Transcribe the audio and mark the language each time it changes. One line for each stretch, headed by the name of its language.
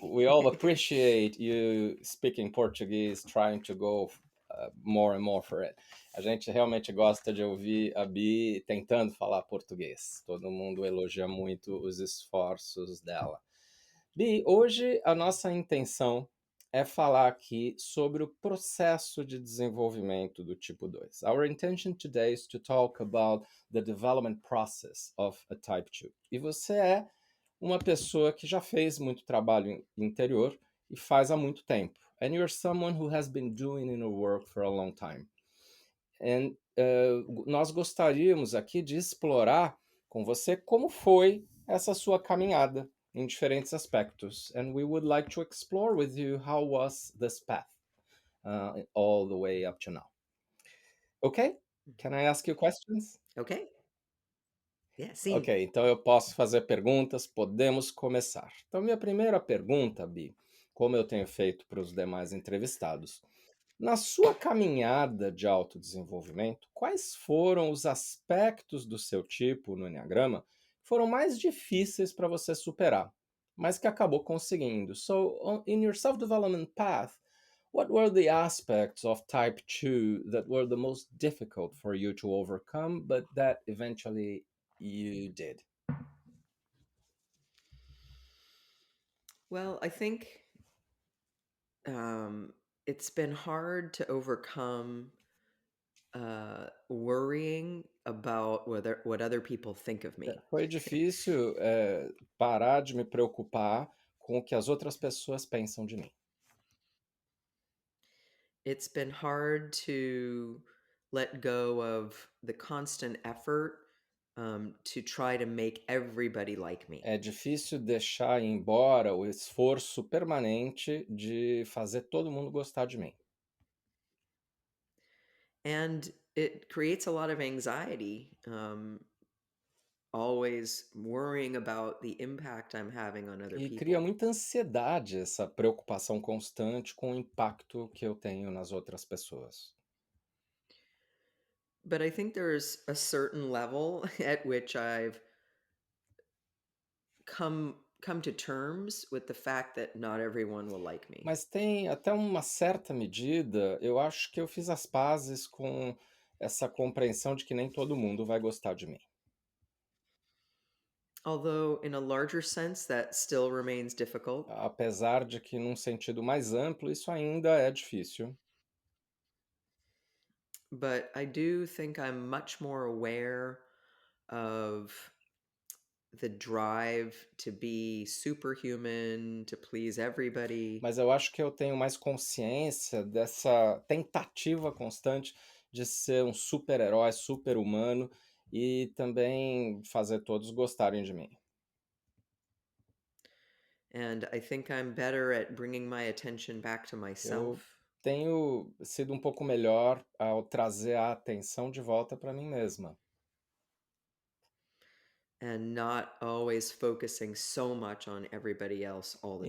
English: We all appreciate you speaking Portuguese, trying to go more and more for it.
Portuguese: A gente realmente gosta de ouvir a Bi tentando falar português. Todo mundo elogia muito os esforços dela. Bi, hoje a nossa intenção é falar aqui sobre o processo de desenvolvimento do tipo 2.
English: Our intention today is to talk about the development process of a type 2.
Portuguese: E você é uma pessoa que já fez muito trabalho interior e faz há muito tempo.
English: And you're someone who has been doing inner work for a long time.
Portuguese: And nós gostaríamos aqui de explorar com você como foi essa sua caminhada em diferentes aspectos.
English: And we would like to explore with you how was this path all the way up to now. Okay? Can I ask you questions? Ok? Yeah, sim.
Portuguese: Ok, então eu posso fazer perguntas, podemos começar. Então, minha primeira pergunta, Bi, como eu tenho feito para os demais entrevistados, na sua caminhada de autodesenvolvimento, quais foram os aspectos do seu tipo no Eneagrama que foram mais difíceis para você superar, mas que acabou conseguindo?
English: So, in your self-development path, what were the aspects of type 2 that were the most difficult for you to overcome, but that eventually you did? Well, I think it's been hard to overcome worrying about what other people think of me.
Portuguese: Foi difícil parar de me preocupar com o que as outras pessoas pensam de mim.
English: It's been hard to let go of the constant effort, to try to make everybody like me.
Portuguese: É difícil deixar ir embora o esforço permanente de fazer todo mundo gostar de mim.
English: And it creates a lot of anxiety, always worrying about the impact I'm having on other
Portuguese: E cria
English: people.
Portuguese: muita ansiedade essa preocupação constante com o impacto que eu tenho nas outras pessoas.
English: But I think there's a certain level at which I've come to terms with the fact that not everyone will like me.
Portuguese: Mas tem até uma certa medida, eu acho que eu fiz as pazes com essa compreensão de que nem todo mundo vai gostar de mim.
English: Although in a larger sense, that still remains difficult.
Portuguese: Apesar de que num sentido mais amplo isso ainda é difícil.
English: But I do think I'm much more aware of the drive to be superhuman, to please everybody,
Portuguese: Mas eu acho que eu tenho mais consciência dessa tentativa constante de ser um super-herói, super-humano e também fazer todos gostarem de mim.
English: and I think I'm better at bringing my attention back to
Portuguese: Eu
English: myself
Portuguese: tenho sido um pouco melhor ao trazer a atenção de volta para mim mesma.
English: and not always focusing so much on everybody else all the